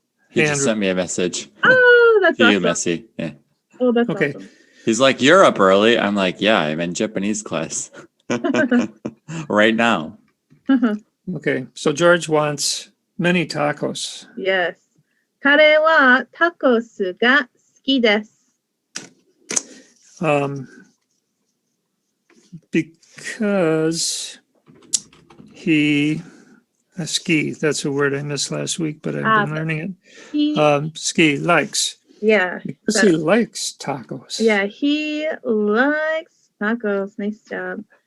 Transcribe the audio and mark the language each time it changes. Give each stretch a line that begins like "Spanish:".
English: He just sent me a message. Oh, that's awesome. You, Messi. Yeah. Oh, that's awesome. He's like, you're up early. I'm like, yeah, I'm in Japanese class right now. Okay, so George wants many tacos. Yes.
Japanese: 彼はタコスが好きです.
English: Because he ski, that's a word I missed last week, but I've been learning it. Ski likes. Yeah. Because he likes tacos. Yeah, he likes tacos. Nice job.